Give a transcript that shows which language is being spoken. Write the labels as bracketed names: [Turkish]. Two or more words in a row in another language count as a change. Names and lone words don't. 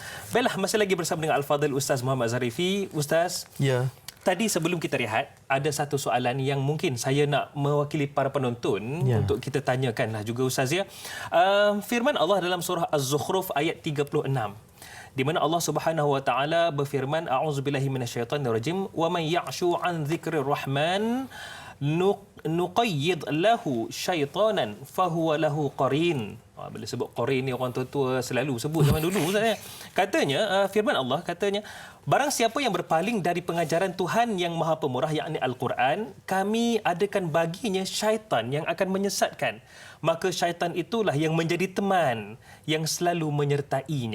[Malay] Baiklah, masih lagi bersama dengan Al-Fadhil Ustaz Muhammad Zarifi. Ustaz, tadi sebelum kita rehat, ada satu soalan yang mungkin saya nak mewakili para penonton untuk kita tanyakanlah juga Ustaz ya. Firman Allah dalam surah Az-Zukhruf ayat 36. Di mana Allah [Arabic] سبحانه وتعالى [Malay] berfirman, [Arabic] أعوذ بالله من الشيطان الرجيم، ومن يعش عن ذكر الرحمن نقيض له شيطانا فهو له قرين. [Malay] Bila sebut qarin ni orang tua-tua selalu sebut zaman dulu Ustaz. Katanya firman Allah katanya, barang siapa yang berpaling dari pengajaran Tuhan yang Maha Pemurah yakni Al-Quran, kami adakan baginya syaitan yang akan menyesatkan. Maka syaitan itulah yang menjadi teman yang selalu menyertainya.